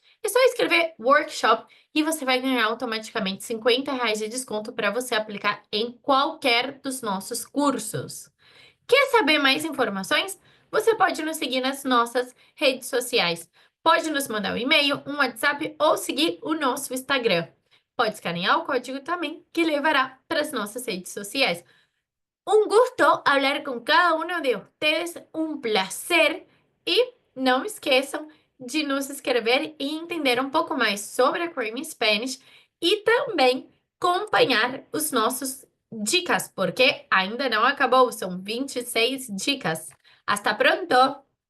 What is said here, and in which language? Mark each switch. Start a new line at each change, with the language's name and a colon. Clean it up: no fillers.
Portuguese: É só escrever workshop e você vai ganhar automaticamente R$ 50 de desconto para você aplicar em qualquer dos nossos cursos. Quer saber mais informações? Você pode nos seguir nas nossas redes sociais. Pode nos mandar um e-mail, um WhatsApp ou seguir o nosso Instagram. Pode escanear o código também, que levará para as nossas redes sociais.
Spanish: Un gusto hablar con cada uno de ustedes, un placer.
Portuguese: E não esqueçam de nos escrever e entender um pouco mais sobre a Creamy Spanish e também acompanhar os nossos dicas, porque ainda não acabou, são 26 dicas.
Spanish: Hasta pronto!